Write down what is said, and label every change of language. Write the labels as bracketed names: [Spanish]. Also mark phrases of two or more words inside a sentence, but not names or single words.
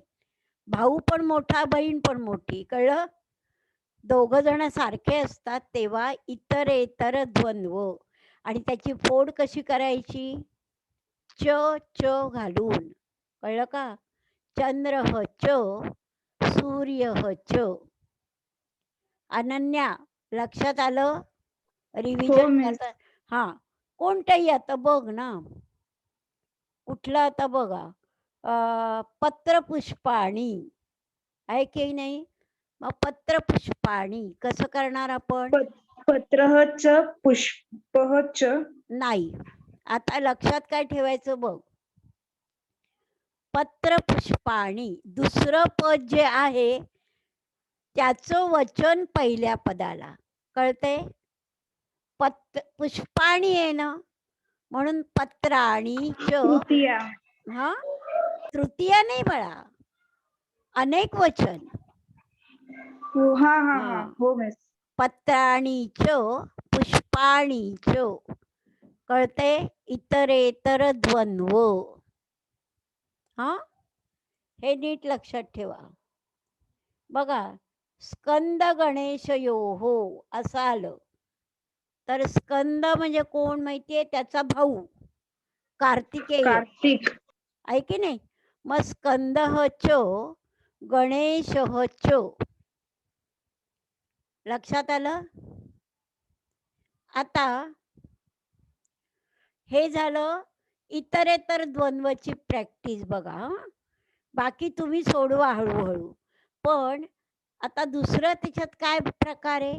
[Marathi] भाऊ पण मोठा, बहीण पण मोठी, कळलं? 2 जण सारखे असतात तेव्हा इतरेतर द्वंद्व. आणि त्याची फोड कशी करायची? च घालून, कळलं का? [Sanskrit] चंद्र ह च, सूर्य ह च. [Marathi] अनन्या लक्षात आलं? हो रिव्हिजन मिस. करता. हा, कोणतंही आता बघ ना, कुठलं आता बघा, [Sanskrit] पत्र पुष्पाणी, [Marathi] आहे की नाही? मग [Sanskrit] पत्र पुष्पाणी [Marathi] कसं करणार आपण? [Sanskrit] पत्रः च पुष्पः च. [Marathi] नाही, आता लक्षात काय ठेवायचं बघ, [Sanskrit] पत्र पुष्पाणी [Marathi] दुसरं पद जे आहे त्याचं वचन पहिल्या पदाला, कळते? पुष्पाणी आहे ना, म्हणून [Sanskrit] पत्राणी च. [Marathi] तृतीया. हा, तृतीया नाही बाळा, अनेक वचन. हो हो मिस. [Sanskrit] पत्राणी च, पुष्पाणी च, [Marathi] कळते? इतरेतर द्वंद्व. हा, हे नीट लक्षात ठेवा. बघा, स्कंद गणेश हो असं आलं तर स्कंद म्हणजे कोण माहितीये? त्याचा भाऊ कार्तिकेय. कार्तिक. आहे की नाही? मग [Sanskrit] स्कंद च गणेश च. [Marathi] लक्षात आलं? आता हे झालं इतरेतर द्वंद्वची प्रॅक्टिस. बघा हं. बाकी तुम्ही सोडवा हळूहळू. पण आता दुसरं त्याच्यात काय प्रकार आहे?